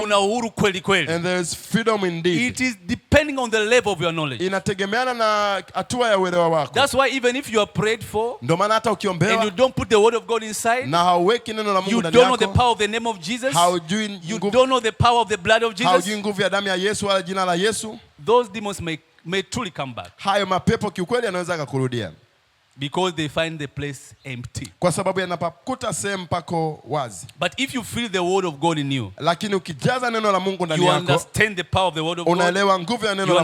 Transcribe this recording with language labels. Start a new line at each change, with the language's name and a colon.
Swahili: Kuna uhuru kweli kweli.
English: And there's freedom indeed. It is depending on the level of your knowledge.
Swahili: Inategemeana na hatua ya uelewa wako.
English: That's why even if you are prayed for,
Swahili: ndio maana hata ukiombewa,
English: and you don't put the word of God inside,
Swahili: na hauweki neno la Mungu ndani yako, you
English: don't know the power of the name of Jesus, you don't know the power of the blood of Jesus,
Swahili: haujui nguvu ya damu ya Yesu wala jina la Yesu,
English: those demons may truly come back.
Swahili: Hayo mapepo kiukweli yanaweza kukurudia.
English: Because they find the place empty.
Swahili: Kwa sababu yanapakuta sehemu pako wazi.
English: But if you feel the word of God in you,
Swahili: lakini ukijaza neno la Mungu ndani yako,
English: you understand the power of the word of God,
Swahili: unaelewa nguvu ya neno la Mungu,